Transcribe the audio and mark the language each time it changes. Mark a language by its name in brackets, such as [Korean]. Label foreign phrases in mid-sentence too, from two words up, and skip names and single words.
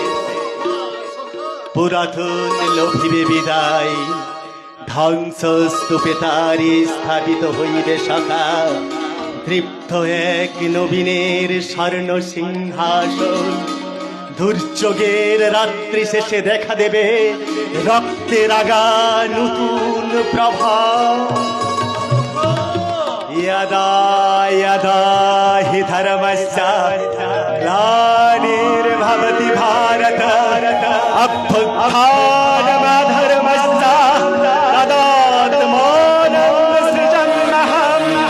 [Bangla] পুরাতন লোভিবে বিদায়, ধ্বংস স্তূপে তারি স্থাপিত হইবে সখা। তৃপ্ত এক নবীনের স্বর্ণ সিংহাসন, দুর্যোগের রাত্রি শেষে দেখা দেবে রক্তের আগা নতুন প্রভা। [Sanskrit] यदा यदा हि धर्मस्य ग्लानिर्भवति भारत अभ्युत्थानमधर्मस्य तदात्मानं सृजन्नहम्।